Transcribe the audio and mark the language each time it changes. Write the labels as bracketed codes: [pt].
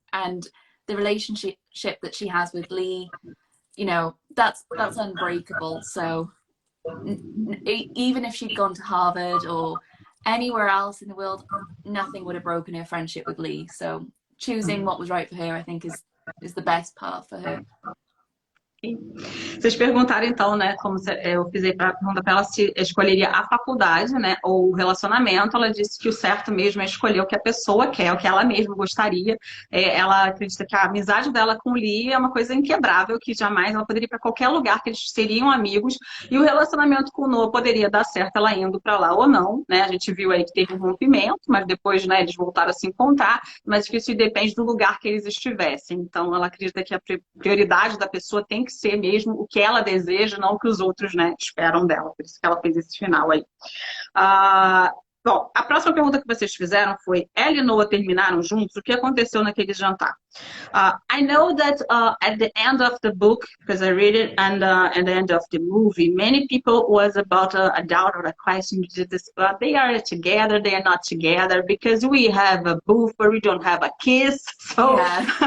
[en] And the relationship that she has with Lee, you know, that's unbreakable. So even if she'd gone to Harvard or anywhere else in the world, nothing would have broken her friendship with Lee. So choosing what was right for her, I think, is the best path for her. [pt] Vocês perguntaram então, né, eu fiz aí para perguntar para ela se escolheria a faculdade, né, ou o relacionamento. Ela disse que o certo mesmo é escolher o que a pessoa quer, o que ela mesma gostaria. Ela acredita que a amizade dela com o Lee é uma coisa inquebrável, que jamais ela poderia ir para qualquer lugar, que eles seriam amigos. E o relacionamento com o Noah poderia dar certo ela indo para lá ou não, né? A gente viu aí que teve um rompimento, mas depois, né, eles voltaram a se encontrar. Mas que isso depende do lugar que eles estivessem. Então, ela acredita que a prioridade da pessoa tem que ser mesmo o que ela deseja, não o que os outros, né, esperam dela. Por isso que ela fez esse final aí. Bom, a próxima pergunta que vocês fizeram foi: ela e Noah terminaram juntos? O que aconteceu naquele jantar? [en] I know that at the end of the book, because I read it, and at the end of the movie, many people was about a doubt or a question. They are together, they are not together, because we have a booth, but we don't have a kiss. So, Yeah.